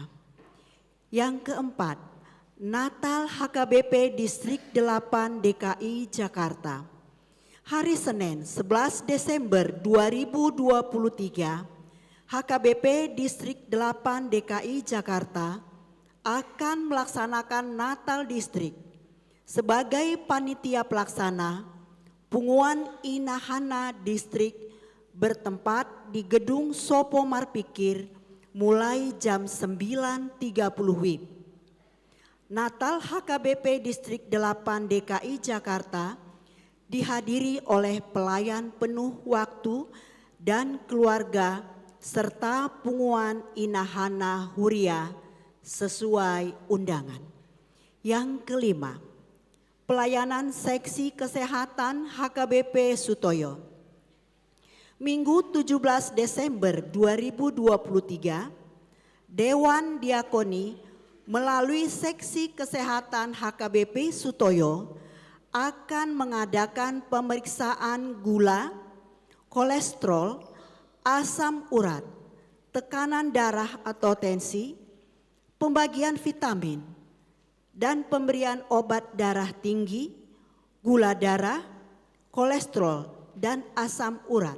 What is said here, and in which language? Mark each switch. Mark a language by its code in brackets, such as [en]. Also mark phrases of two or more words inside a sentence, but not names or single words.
[id] Yang keempat, Natal HKBP Distrik 8 DKI Jakarta. Hari Senin 11 Desember 2023, HKBP Distrik 8 DKI Jakarta akan melaksanakan Natal Distrik. Sebagai panitia pelaksana, Punguan Inahana Distrik bertempat di Gedung Sopo Marpikir mulai jam 9.30 WIB. Natal HKBP Distrik 8 DKI Jakarta dihadiri oleh pelayan penuh waktu dan keluarga serta Punguan Inahana Huria sesuai undangan. Yang kelima, pelayanan seksi kesehatan HKBP Sutoyo. Minggu 17 Desember 2023, Dewan Diakoni melalui seksi kesehatan HKBP Sutoyo akan mengadakan pemeriksaan gula, kolesterol, asam urat, tekanan darah atau tensi, pembagian vitamin, dan pemberian obat darah tinggi, gula darah, kolesterol, dan asam urat.